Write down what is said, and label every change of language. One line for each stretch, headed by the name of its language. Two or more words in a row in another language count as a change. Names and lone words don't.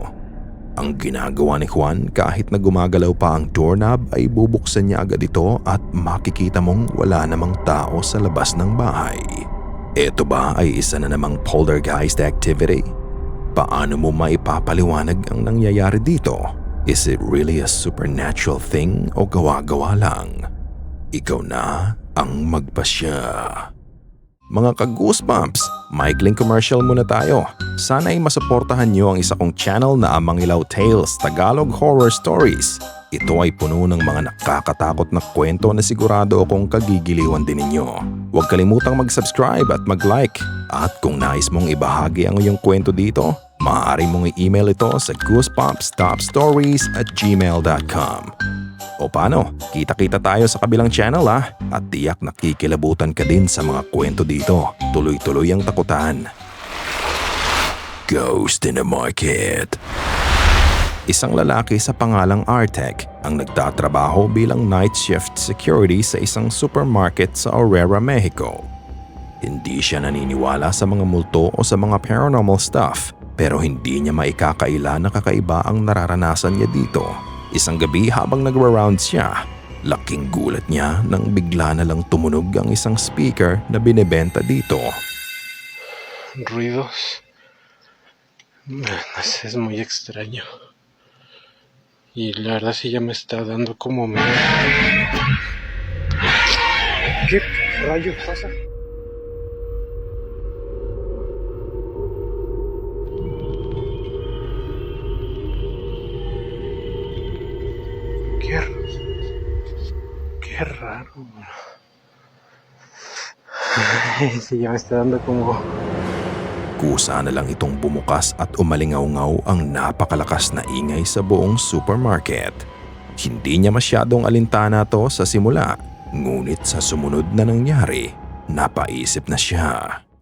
Filipino: Ang ginagawa ni Juan kahit na gumagalaw pa ang doorknob ay bubuksan niya agad ito at makikita mong wala namang tao sa labas ng bahay. Ito ba ay isa na namang
English: poltergeist activity?
Filipino: Paano mo maipapaliwanag ang nangyayari dito?
English: Is it really a supernatural thing
Filipino: o gawa-gawa lang? Ikaw na ang magpasya. Mga ka-goosebumps, maikling commercial muna tayo. Sana ay masuportahan niyo ang isa kong channel na Amang Ilaw Tales Tagalog Horror Stories. Ito ay puno ng mga nakakatakot na kwento na sigurado akong kagigiliwan din ninyo. Huwag kalimutang mag-subscribe at mag-like. At kung nais mong ibahagi ang iyong kwento dito, maaari mong i-email ito sa goosebumpstopstories@gmail.com. O paano, kita-kita tayo sa kabilang channel at tiyak nakikilabutan ka din sa mga kwento dito. Tuloy-tuloy ang takutan. Ghost in the Market. Isang lalaki sa pangalang Artek ang nagtatrabaho bilang
English: night shift security
Filipino: sa isang supermarket sa Aurora, Mexico. Hindi siya naniniwala sa mga multo o sa mga
English: paranormal stuff,
Filipino: pero hindi niya maikakaila na kakaiba ang nararanasan niya dito. Isang gabi habang nagra-rounds siya, laking gulat niya nang bigla na lang tumunog ang isang speaker na binebenta dito.
Spanish: Ruidos. Es muy extraño. Y la verdad sí ya me está dando como miedo. ¿Qué rayos pasa? Qué raro. Sí, ya me está dando como...
Filipino: Kusa na lang itong bumukas at umalingaw-ngaw ang napakalakas na ingay sa buong supermarket. Hindi niya masyadong alintana to sa simula, ngunit sa sumunod na nangyari, napaisip na siya.